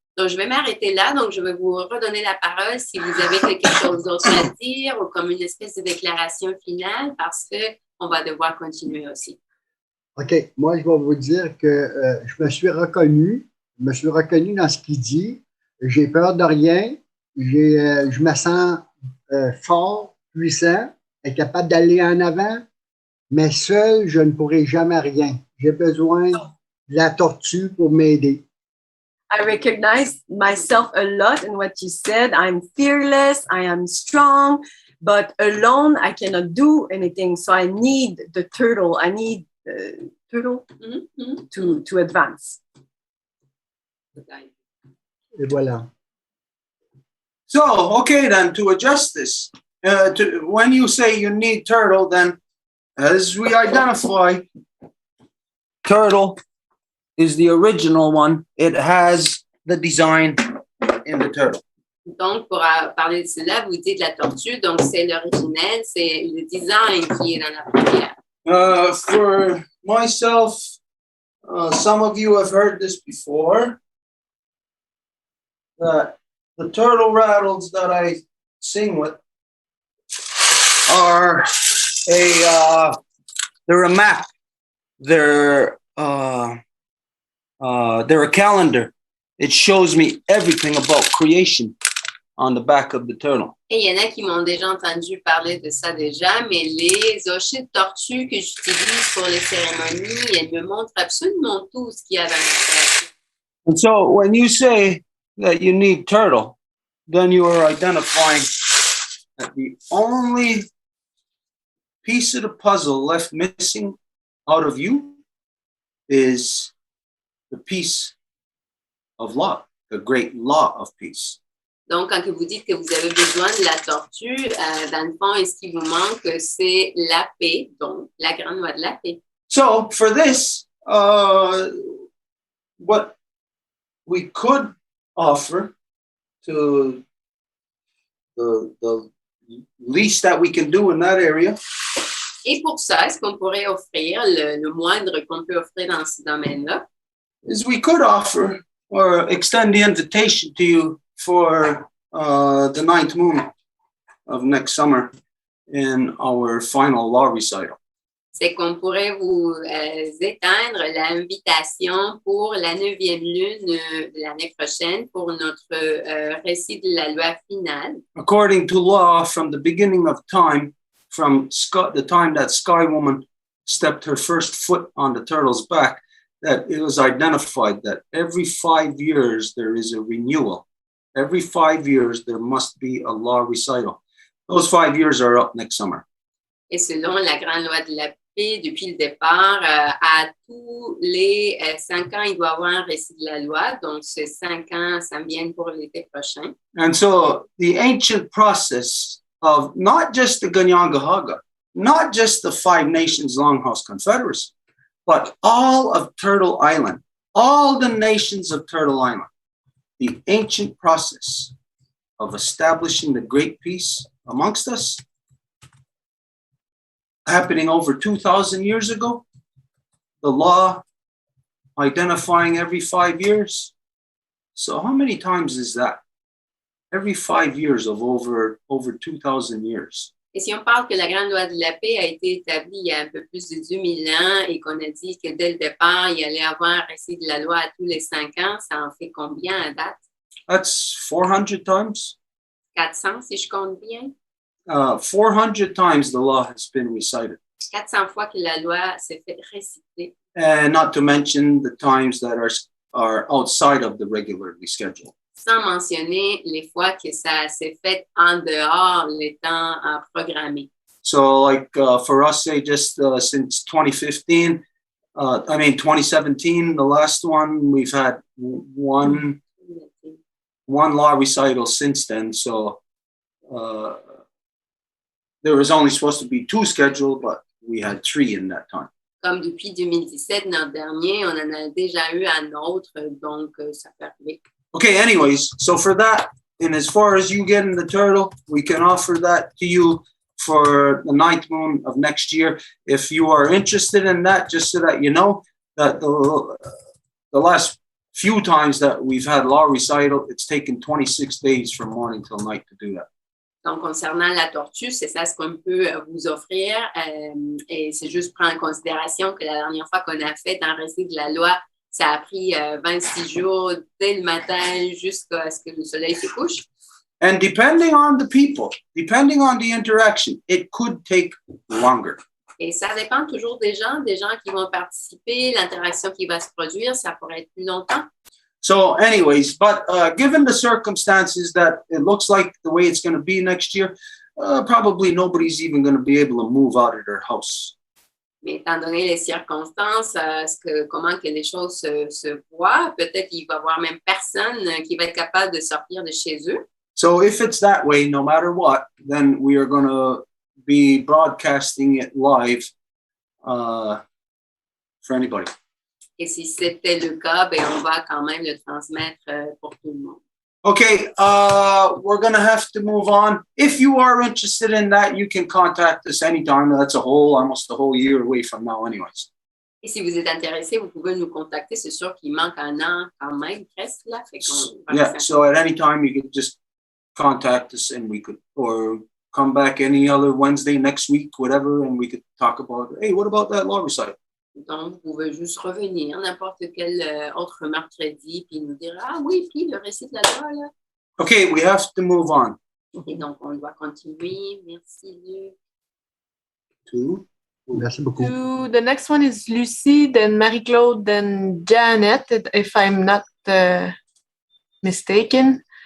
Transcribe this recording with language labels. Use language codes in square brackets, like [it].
[fr] Donc, je vais m'arrêter là. Donc, je vais vous redonner la parole si vous avez quelque chose d'autre à dire ou comme une espèce de déclaration finale parce qu'on va devoir continuer aussi. OK. Moi, je vais vous dire que je me suis reconnu dans ce qu'il dit. J'ai peur de rien. Je me sens fort, puissant, et capable d'aller en avant, mais seul, je ne pourrai jamais rien. J'ai besoin de la tortue pour m'aider. [en] I recognize myself a lot in what you said. I'm fearless, I am strong, but alone I cannot do anything. So I need the turtle. I need the turtle to advance. [fr] Et voilà. [en] So, okay, then to adjust this, when you say you need turtle, then as we identify, turtle is the original one. It has the design in the turtle. [fr] Donc, pour parler de cela, vous dites la tortue, donc c'est l'originel, c'est le design qui est dans la première. [en] For myself, some of you have heard this before, that the turtle rattles that I sing with are they're a map. They're a calendar. It shows me everything about creation on the back of the turtle. [fr] Et il y en a qui m'ont déjà entendu parler de ça déjà, mais les hochets de tortue que j'utilise pour les cérémonies, elles me montrent absolument tout ce qu'il y a dans la création. [en] And so when you say that you need turtle, then you are identifying that the only piece of the puzzle left missing out of you is the piece of law, the great law of peace. [fr] Donc, quand vous dites que vous avez besoin de la tortue, dans le fond, ce qui vous manque, c'est la paix, donc la grande loi de la paix. [en] So for this, what we could offer to the least that we can do in that area. [fr] Et pour ça, ce qu'on pourrait offrir, le moindre qu'on peut offrir dans ce domaine-là, [en] is we could offer or extend the invitation to you for the 9th moon of next summer in our final law recital. [fr] c'est qu'on pourrait vous éteindre l'invitation pour la 9e lune de l'année prochaine pour notre récit de la loi finale. [en] According to law, from the beginning of time, from the time that Sky Woman stepped her first foot on the turtle's back, that it was identified that every 5 years there is a renewal. Every 5 years there must be a law recital. Those 5 years are up next summer. [fr] Et selon la grande loi de la paix, depuis le départ, à tous les 5 ans, il doit y avoir un récit de la loi. Donc, ces 5 ans, ça vient pour l'été prochain. [en] And so the ancient process of not just the Ganyangahaga, not just the 5 Nations Longhouse Confederacy, but all of Turtle Island, all the nations of Turtle Island, the ancient process of establishing the great peace amongst us, happening over 2,000 years ago, the law identifying every 5 years. So how many times is that? Every 5 years of over 2,000 years. [fr] Et si on parle que la grande loi de la paix a été établie il y a un peu plus de 2000 ans et qu'on a dit que dès le départ, il y allait avoir un récit de la loi à tous les 5 ans, ça en fait combien à date? [en] That's 400 times. [fr] 400 si je compte bien. [en] 400 times the law has been recited. [fr] 400 fois que la loi s'est fait réciter. [en] And not to mention the times that are outside of the regularly scheduled. [fr] Sans mentionner les fois que ça s'est fait en dehors les temps programmés. [en] So like for us, say just since 2017, the last one, we've had one law recital since then. So there was only supposed to be 2 scheduled, but we had 3 in that time. [fr] Comme depuis 2017, notre dernier, on en a déjà eu un autre, donc ça peut arriver. [en] Okay, anyways, so for that, and as far as you getting the turtle, we can offer that to you for the 9th moon of next year. If you are interested in that, just so that you know that the last few times that we've had law recital, it's taken 26 days from morning till night to do that. [fr] Donc, concernant la tortue, c'est ça ce qu'on peut vous offrir. Et c'est juste prendre en considération que la dernière fois qu'on a fait un récit de la loi, ça a pris 26 jours dès le matin jusqu'à ce que le soleil se couche. [en] And depending on the people, depending on the interaction, it could take longer. [fr] Et ça dépend toujours des gens qui vont participer, l'interaction qui va se produire, ça pourrait être plus longtemps. [en] So anyways, but given the circumstances that it looks like the way it's going to be next year, probably nobody's even going to be able to move out of their house. [fr] Mais étant donné les circonstances, comment que les choses se voient, peut-être qu'il va y avoir même personne qui va être capable de sortir de chez eux. [en] So if it's that way, no matter what, then we are going to be broadcasting it live for anybody. [fr] Et si c'était le cas, ben on va quand même le transmettre pour tout le monde. [en] Okay, we're going to have to move on. If you are interested in that, you can contact us anytime. That's almost a whole year away from now anyways. [fr] Et si vous êtes intéressé, vous pouvez nous contacter. C'est sûr qu'il manque un an quand même, presque là. Fait [en] yeah, so at any time you could just contact us and we could, or come back any other Wednesday next week, whatever, and we could talk about, hey, what about that law recital? [fr] Donc, vous pouvez juste revenir n'importe quel autre mercredi puis nous dire, ah oui, puis le récit de la loi, là. [en] Okay, we have to move on. [fr] Et donc, on doit continuer. Merci, Luc. Merci beaucoup. [en] The next one is Lucie, then Marie-Claude, then Janet, if I'm not mistaken.